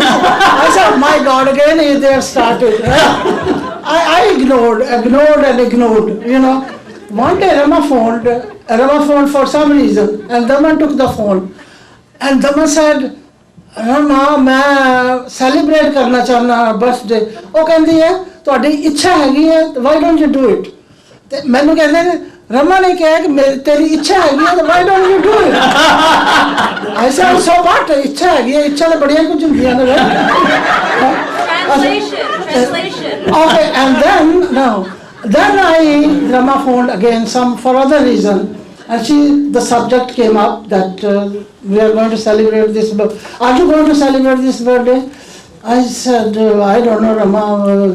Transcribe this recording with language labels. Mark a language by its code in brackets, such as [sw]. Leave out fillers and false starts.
[en] I said, my God, again they have started. I ignored, you know. One day Rama phoned for some reason, and Dhaman took the phone. And Dhaman said, Rama, [hi] मैं celebrate करना चाहना birthday. वो कहती है, [pa] ਤੁਹਾਡੀ ਇੱਛਾ ਹੈਗੀ ਹੈ, [en] why don't you do it? [pa] ਤੇ ਮੈਨੂੰ ਕਹਿੰਦੇ ਨੇ, [hi] Rama ने कहा कि तेरी इच्छा हैगी है, [en] why don't you do it? I said, so what? [hi] इच्छा हैगी है, इच्छा तो बढ़िया कुछ होती है ना. [en] Translation. Okay, and then Rama phoned again for other reason, and the subject came up that we are going to celebrate this. Are you going to celebrate this birthday? I said, I don't know, Rama.